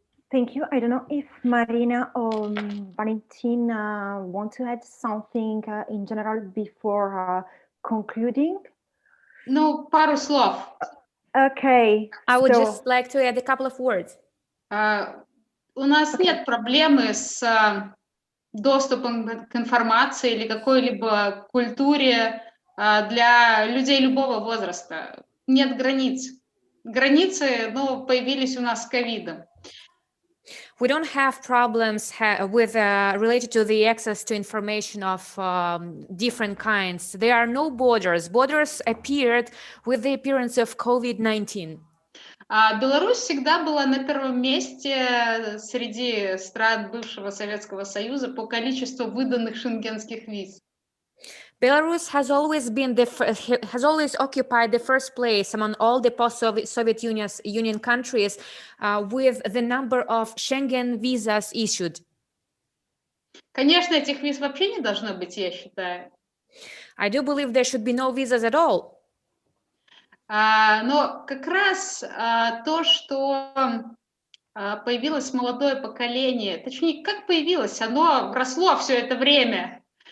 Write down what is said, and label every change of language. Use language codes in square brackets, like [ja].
[en] Thank you. I don't know if Marina or Valentin want to add something in general before concluding. [ru] Ну, пару слов. [en] Okay. I would just like to add a couple of words. [ru] У нас нет проблемы с доступом к информации или какой-либо культуре для людей любого возраста. Нет границ. Границы, ну, появились у нас с ковидом. [en] We don't have problems with related to the access to information of different kinds. There are no borders. Borders appeared with the appearance of COVID-19. [ru] Беларусь всегда была на первом месте среди стран бывшего Советского Союза по количеству выданных шенгенских виз. [en] Belarus has always occupied the first place among all the post-Soviet Union countries with the number of Schengen visas issued. [ru] Конечно, этих виз вообще не должно быть, я считаю. [en] I do believe there should be no visas at all. [ru] Но как раз то, что появилось молодое поколение, точнее, как появилось, оно росло все это время.